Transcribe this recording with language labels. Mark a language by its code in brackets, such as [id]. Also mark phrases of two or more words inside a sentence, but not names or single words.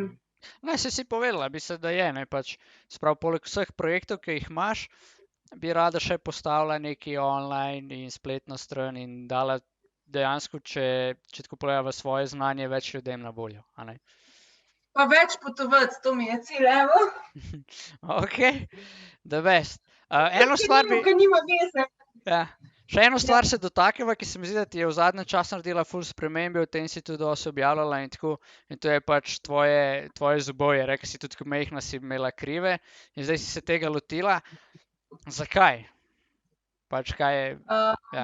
[sl] Ne, si povedala, mislim, da je, ne, pač, sprav, poleg vseh projektov, ki jih imaš, bi rada še postavila neki online in spletno stran in dala dejansko, če tako pogledava svoje znanje, več ljudem na voljo, a ne? Pa več potovati, to mi je cilj, evo. [en] Ok, the best. [sl] Eno stvar bi... Ker nima veze. Ja. Še eno stvar se dotakneva, ki se mi zdi, da ti je v zadnjem času naredila ful spremembe, o tem si tudi dosti objavljala in tako, in to je pač tvoje zobovje. Rekla si tudi, ko majhna si imela krive in zdaj si se tega lotila. Zakaj? Pač kaj je... Ja.